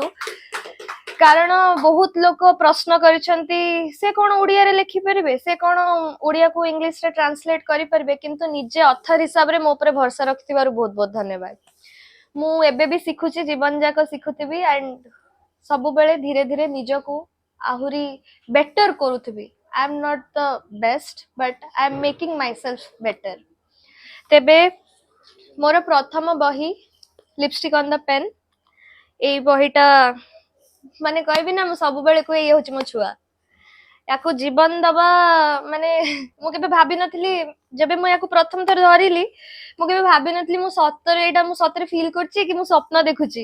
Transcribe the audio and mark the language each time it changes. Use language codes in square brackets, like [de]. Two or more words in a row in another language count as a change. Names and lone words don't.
[or] କାରଣ ବହୁତ ଲୋକ ପ୍ରଶ୍ନ କରିଛନ୍ତି ସେ କଣ ଓଡ଼ିଆରେ ଲେଖିପାରିବେ, ସେ କଣ ଓଡ଼ିଆକୁ ଇଂଲିଶରେ ଟ୍ରାନ୍ସଲେଟ କରିପାରିବେ, କିନ୍ତୁ ନିଜେ ଅଥର ହିସାବରେ ମୋ ଉପରେ ଭରସା ରଖିଥିବାରୁ ବହୁତ ବହୁତ ଧନ୍ୟବାଦ। ମୁଁ ଏବେ ବି ଶିଖୁଛି, ଜୀବନ ଯାକ ଶିଖୁଥିବି ଆଣ୍ଡ ସବୁବେଳେ ଧୀରେ ଧୀରେ ନିଜକୁ ଆହୁରି ବେଟର କରୁଥିବି। [en] I am not the best but I am making myself better। [or] ତେବେ ମୋର ପ୍ରଥମ ବହି ଲିପଷ୍ଟିକ୍ ଅନ୍ ଦ ପେନ୍, ଏଇ ବହିଟା ମାନେ କହିବି ନା ମୁଁ ସବୁବେଳେ କୁହେ ଇଏ ହଉଛି ମୋ ଛୁଆ, ୟାକୁ ଜୀବନ ଦବା ମାନେ ମୁଁ କେବେ ଭାବିନଥିଲି। ଯେବେ ମୁଁ ୟାକୁ ପ୍ରଥମ ଥର ଧରିଲି ମୁଁ କେବେ ଭାବିନଥିଲି ମୁଁ ସତରେ ଫିଲ୍ କରୁଛି କି ମୁଁ ସ୍ୱପ୍ନ ଦେଖୁଛି।